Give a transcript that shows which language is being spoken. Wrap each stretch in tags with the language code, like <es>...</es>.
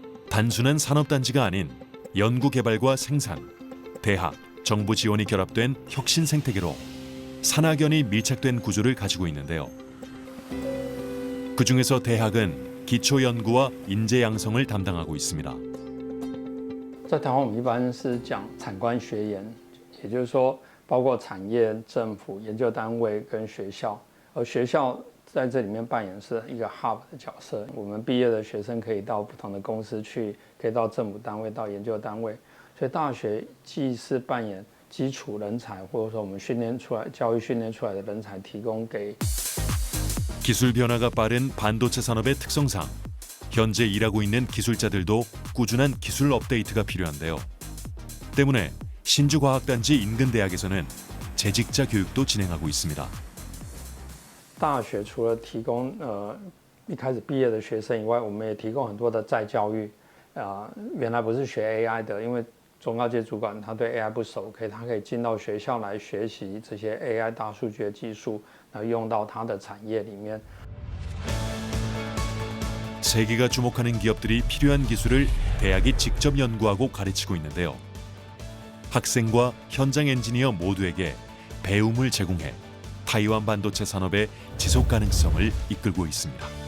<ko>단순한 산업단지가 아닌 연구개발과 생산, 대학, 정부 지원이 결합된 혁신 생태계로 산학연이 밀착된 구조를 가지고 있는데요. 그중에서 대학은 기초 연구와 인재 양성을 담당하고 있습니다.</ko> <zh>在台湾我们一般是讲产官学研，也就是说包括产业、政府、研究单位跟学校，而学校在这里面扮演是一个 hub 的角色。我们毕业的学生可以到不同的公司去，可以到政府单位、到研究单位，所以大学既是扮演基础人才，或者说我们训练出来、教育训练出来的人才，提供给</zh> <ko>기술 변화가 빠른 반도체 산업의 특성상 현재 일하고 있는 기술자들도 꾸준한 기술 업데이트가 필요한데요. 때문에 신주과학단지 인근 대학에서는 재직자 교육도 진행하고 있습니다.</ko> <zh>大学除了提供一开始毕业的学生以外，我们也提供很多的再教育。原来不是学 AI 的，因为中高阶主管他对 AI 不熟，他可以进到学校来学习这些 AI 大数据的技术，然后用到他的产业里面。</zh> <ko>세계가 주목하는 기업들이 필요한 기술을 대학이 직접 연구하고 가르치고 있는데요. 학생과 현장 엔지니어 모두에게 배움을 제공해 타이완 반도체 산업의 지속 가능성을 이끌고 있습니다.</ko>